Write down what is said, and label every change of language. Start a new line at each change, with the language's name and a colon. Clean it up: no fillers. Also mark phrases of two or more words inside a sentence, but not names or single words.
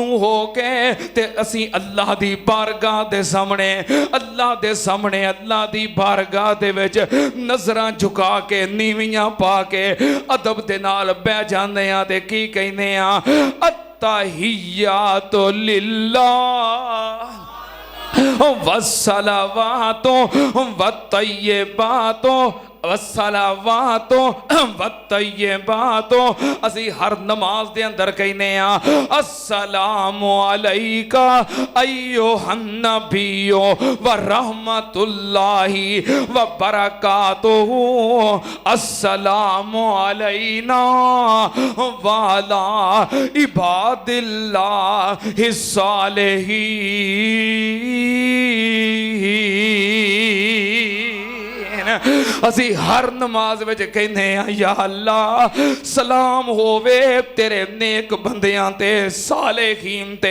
Punjabi: ہو کے تے اسی اللہ دی بارگاہ دے سامنے اللہ دی بارگاہ دے وچ نظراں جھکا کے نیویاں پا کے ادب دے نال بیٹھ جانے آں تے کی کہنے آں
Arabic: التحيات لله والصلوات والطيبات والصلوات والطيبات.
Punjabi: اسی ہر نماز دے اندر کہنے آں
Arabic: السلام عليك أيها النبي ورحمة الله وبركاته، السلام علينا وعلى عباد الله الصالحين.
Punjabi: اسی ہر نماز وچ کہنے یا اللہ سلام ہووے تیرے نیک بندیاں تے صالحین تے.